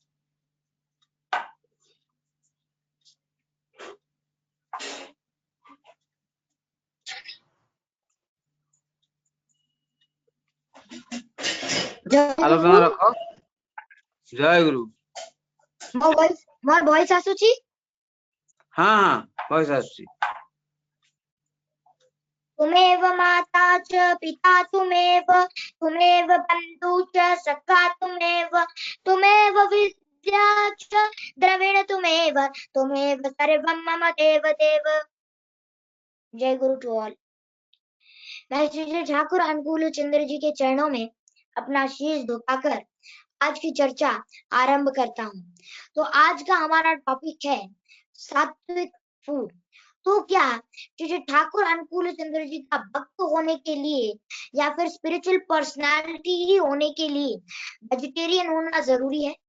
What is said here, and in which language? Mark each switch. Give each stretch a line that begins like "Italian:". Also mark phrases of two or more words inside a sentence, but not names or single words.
Odia: ଆଲୋଚନା ରଖ। ଜୟ ଗୁରୁ। ମୋର ଭଏସ ଆସୁଛି? ହଁ ହଁ ଭଏସ ଆସୁଛି।
Sanskrit: तुमेव माता च पिता तुमेव तुमेव बन्धु च सखा तुमेव तुमेव विद्या च द्रविण तुमेव तुमेव सर्वं मम देव देव।
Hindi: जय गुरु
English: to all.
Hindi: मैं श्री ठाकुर अनुकूल चंद्र जी के चरणों में अपना शीश झुकाकर आज की चर्चा आरंभ करता हूँ। तो आज का हमारा टॉपिक है सात्विक फूड। तो क्या श्री ठाकुर अनुकूल चंद्र जी का भक्त होने के लिए या फिर
English: spiritual personality
Hindi: ही होने के लिए वेजिटेरियन होना जरूरी है?